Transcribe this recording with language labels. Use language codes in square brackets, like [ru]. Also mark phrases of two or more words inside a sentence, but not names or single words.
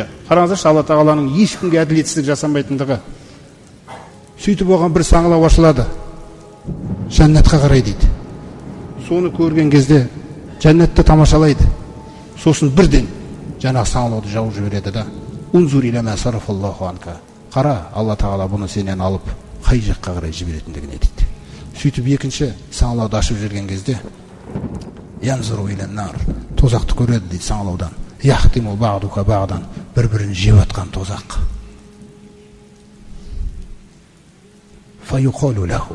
[kk] Қараңыздаршы, Алла тағаланың ешкімге әділетсіздік жасамайтындығы. Сөйтіп оған бір саңылау ашылады. Жәннатқа қарай дейді. Соны көрген кезде жәннатты тамашалайды. Сосын бірден жаңағы саңылауды жауып жібереді да. [ar] انظر إلى ما صرف الله عنك. [kk] Қара, Алла тағала бұны сенен алып қай жаққа қарай жіберетіндігіне дейді. Сөйтіп екінші саңылауды ашып жүрген кезде [ar] ينظر إلى النار. [kk] Тозақты көреді дейді саңылаудан. [ar] يحطم بعضها بعضا. [kk] Бір-бірін жеп атқан тозақ. [ar] فيقال له.